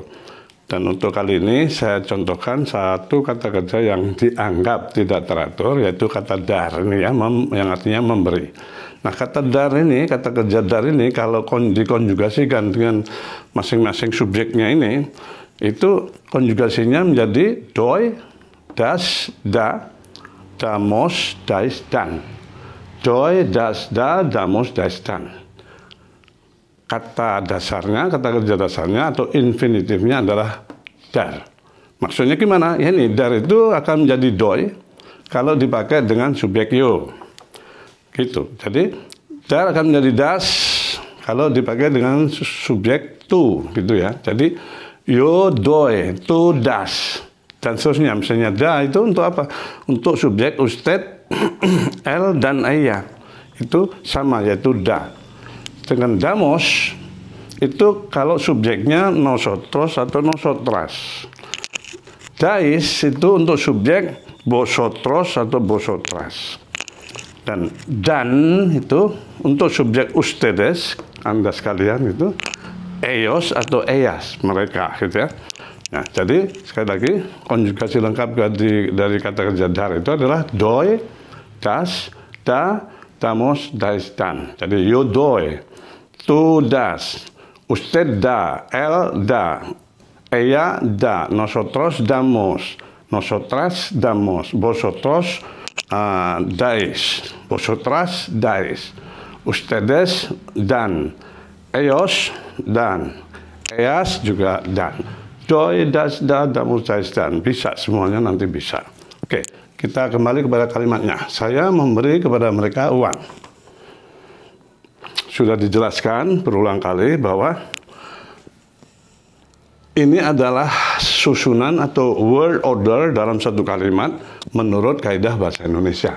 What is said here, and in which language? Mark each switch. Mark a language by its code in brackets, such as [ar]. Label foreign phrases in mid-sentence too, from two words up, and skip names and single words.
[id] Dan untuk kali ini saya contohkan satu kata kerja yang dianggap tidak teratur, yaitu kata dar ini, ya, yang artinya memberi. Nah, kata dar ini, kata kerja dar ini kalau dikonjugasikan dengan masing-masing subjeknya ini, itu konjugasinya menjadi doi, [es] das, da, damos, dais, dan. Doi, das, da, damos, dais, dan. [id] Kata dasarnya, kata kerja dasarnya atau infinitifnya adalah dar. Maksudnya gimana? Ya, ini dar itu akan menjadi doi kalau dipakai dengan subjek yo. Gitu. Jadi dar akan menjadi das kalau dipakai dengan subjek tu, gitu ya. [es] Jadi yo doi, tu das, [id] dan seterusnya. Misalnya da itu untuk apa? Untuk subjek [es] usted, el [id] dan ayah. Itu sama, yaitu da. Dengan damos itu kalau subjeknya nosotros atau nosotras. Dais itu untuk subjek vosotros atau vosotras. Dan itu untuk subjek ustedes, Anda sekalian, itu ellos atau ellas, mereka, gitu ya. Nah, jadi sekali lagi konjugasi lengkap dari kata kerja dar itu adalah doi, [es] das, da, damos, dais, dan. Jadi yo doi, tu das, usted da, el da, ella da, nosotros damos, nosotras damos, vosotros dais, vosotras dais, ustedes dan, ellos dan, ellas juga dan. Doi, das, da, damos, dais, dan. [id] Bisa semuanya, nanti bisa. Oke, kita kembali kepada kalimatnya. Saya memberi kepada mereka uang. Sudah dijelaskan berulang kali bahwa ini adalah susunan atau [en] word order [id] dalam satu kalimat menurut kaidah bahasa Indonesia.